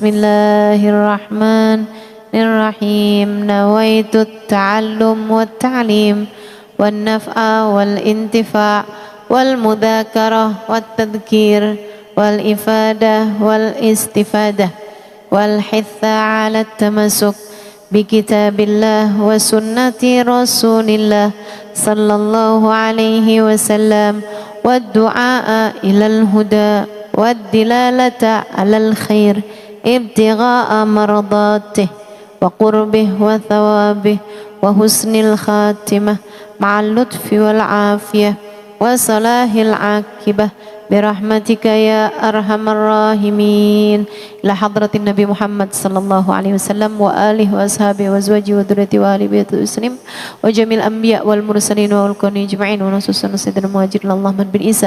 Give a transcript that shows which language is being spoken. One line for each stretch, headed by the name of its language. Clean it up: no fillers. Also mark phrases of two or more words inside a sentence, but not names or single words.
Arabic: Bismillahirrahmanirrahim. نويت التعلم والتعليم والنفع والانتفاع والمذاكرة و التذكير والإفادة والاستفادة والحث على التمسك بكتاب الله وسنة رسول الله صلى الله عليه وسلم والدعاء إلى الهدى والدلالة على الخير ابتغاء مرضاته وقربه وثوابه وحسن الخاتمة مع اللطف والعافية وصلاح العاقبة برحمتك يا أرحم الراحمين إلى حضرة النبي محمد صلى الله عليه وسلم وآله وأصحابه وأزواجه وذريته وآل بيته المسلمين وجميع الأنبياء والمرسلين والكونين أجمعين ونصوصا سيدنا المهاجرين اللهم بن عيسى